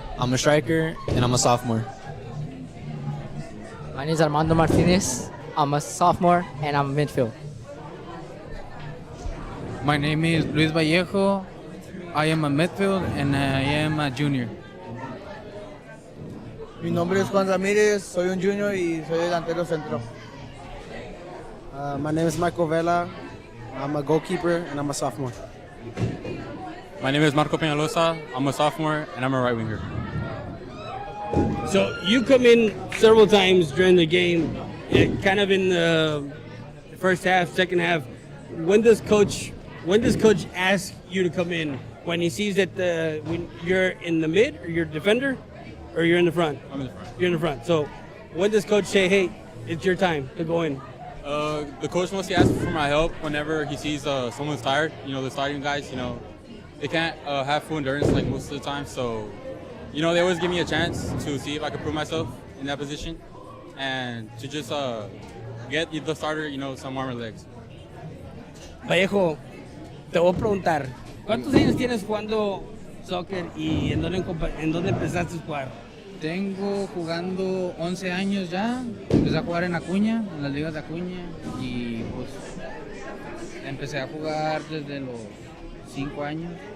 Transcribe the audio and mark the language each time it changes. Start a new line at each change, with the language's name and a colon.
English: I'm a striker, and I'm a sophomore. My name is Armando Martinez. I'm a sophomore, and I'm a midfield. My name is Luis Vallejo. I am a midfield, and I am a junior.
Spanish: Mi nombre es Juan Ramírez, soy un junior y soy delantero centro.
English: My name is Michael Vela. I'm a goalkeeper, and I'm a sophomore. My name is Marco Peñalosa. I'm a sophomore, and I'm a right winger. So you come in several times during the game, kind of in the first half, second half. When does coach ask you to come in? When he sees that when you're in the mid, or you're defender, or you're in the front? I'm in the front. You're in the front. So when does coach say, "Hey, it's your time to go in"? The coach mostly asks for my help whenever he sees someone's tired. The starting guys, they can't have full endurance like most of the time. So, they always give me a chance to see if I can prove myself in that position and to just get the starter, some warmer legs.
Spanish: Vallejo, te voy a preguntar, ¿cuántos años tienes jugando soccer y en dónde empezaste a jugar? Tengo jugando 11 años ya. Empecé a jugar en Acuña, en las ligas de Acuña. Y pues empecé a jugar desde los 5 años.